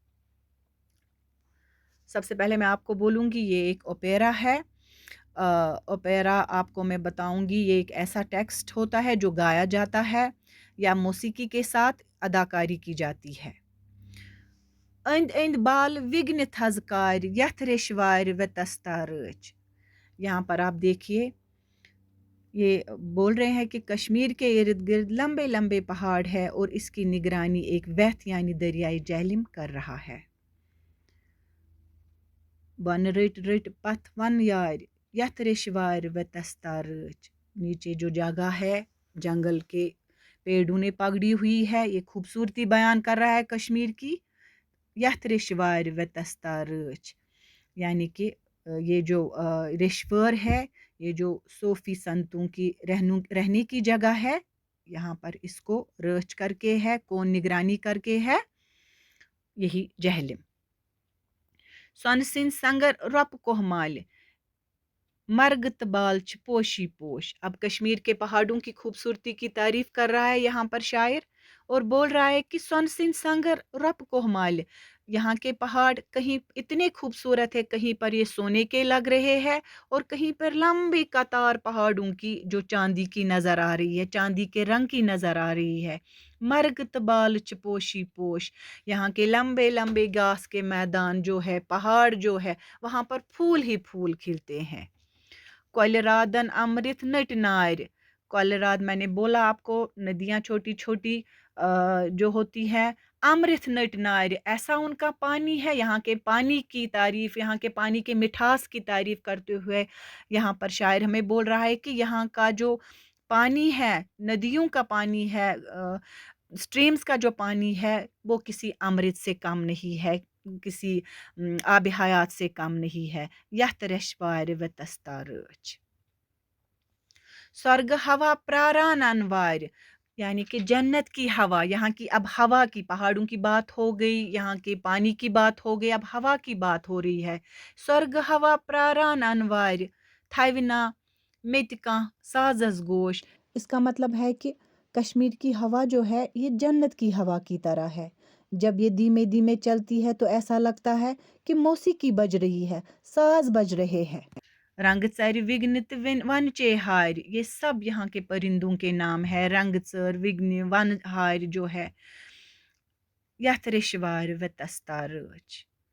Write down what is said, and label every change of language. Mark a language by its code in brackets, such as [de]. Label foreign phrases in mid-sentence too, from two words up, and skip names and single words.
[ur] سب سے پہلے میں آپ کو بولوں گی یہ ایک اوپیرا ہے اوپیرا آپ کو میں بتاؤں گی یہ ایک ایسا ٹیکسٹ ہوتا ہے جو گایا جاتا ہے یا موسیقی کے ساتھ اداکاری کی جاتی ہے [ks] اند اند بال وگن تھزکار یتھ رشوار و تستارچ [ur] یہاں پر آپ دیکھیے یہ بول رہے ہیں کہ کشمیر کے ارد گرد لمبے لمبے پہاڑ ہے اور اس کی نگرانی ایک ویتھ یعنی دریائے جہلم کر رہا ہے [ks] ون رٹ رٹ پتھ ون یار یتھ رشوار و تستارچ [ur] نیچے جو جگہ ہے جنگل کے پیڑوں نے پگڑی ہوئی ہے یہ خوبصورتی بیان کر رہا ہے کشمیر کی [ks] یتھ رشوار و تستارچ [ur] یعنی کہ یہ جو رشور ہے یہ جو صوفی سنتوں کی رہنے کی جگہ ہے یہاں پر اس کو رچ کر کے ہے کون نگرانی کر کے ہے یہی جہلم [ks] سون سن سنگر رپ کوہ مال مرگ تبال چھ پوشی پوش [ur] اب کشمیر کے پہاڑوں کی خوبصورتی کی تعریف کر رہا ہے یہاں پر شاعر اور بول رہا ہے کہ [ks] سون سن سنگر رپ کوہ مال [ur] یہاں کے پہاڑ کہیں اتنے خوبصورت ہے کہیں پر یہ سونے کے لگ رہے ہیں اور کہیں پر لمبی قطار پہاڑوں کی جو چاندی کی نظر آ رہی ہے چاندی کے رنگ کی نظر آ رہی ہے [ks] مرگ تبال چھ پوشی پوش [ur] یہاں کے لمبے لمبے گھاس کے میدان جو ہے پہاڑ جو ہے وہاں پر پھول ہی پھول کھلتے ہیں [ks] کول رادن امرت نٹ نار کول راد [ur] میں نے بولا آپ کو ندیاں چھوٹی چھوٹی جو ہوتی ہیں [ks] امرت نٹ نار [ur] ایسا ان کا پانی ہے یہاں کے پانی کی تعریف یہاں کے پانی کے مٹھاس کی تعریف کرتے ہوئے یہاں پر شاعر ہمیں بول رہا ہے کہ یہاں کا جو پانی ہے ندیوں کا پانی ہے اسٹریمز کا جو پانی ہے وہ کسی امرت سے کم نہیں ہے کسی آب حیات سے کم نہیں ہے [ks] یتھ رشوار و تستارچ سرگ ہوا پراران انوار [ur] یعنی کہ جنت کی ہوا یہاں کی اب ہوا کی پہاڑوں کی بات ہو گئی یہاں کے پانی کی بات ہو گئی اب ہوا کی بات ہو رہی ہے [ks] سرگ ہوا پراران انوار تھونا متکاں سازس گوش [ur] اس کا مطلب ہے کہ کشمیر کی ہوا جو ہے یہ جنت کی ہوا کی طرح ہے جب یہ دھیمے دھیمے چلتی ہے تو ایسا لگتا ہے کہ موسیقی بج رہی ہے ساز بج رہے ہیں [ks] رنگ ژر وگن تو ون چے ہار [ur] یہ سب یہاں کے پرندوں کے نام ہے [ks] رنگ ژر وگن ون ہار [ur] جو ہے [ks] یتھ رشوار و تستارچ